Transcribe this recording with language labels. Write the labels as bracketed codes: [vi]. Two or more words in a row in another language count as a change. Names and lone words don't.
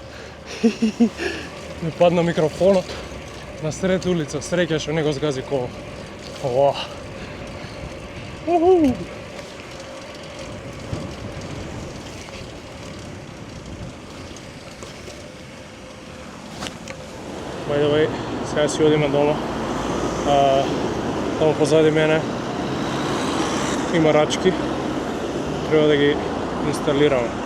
[mk] Ми падна микрофонот на сред улица, среќа што не го згази коло. Ова. [en] By the way, [mk] сега си одиме дома. Тамо позади мене има рачки. Треба да ги инсталираме.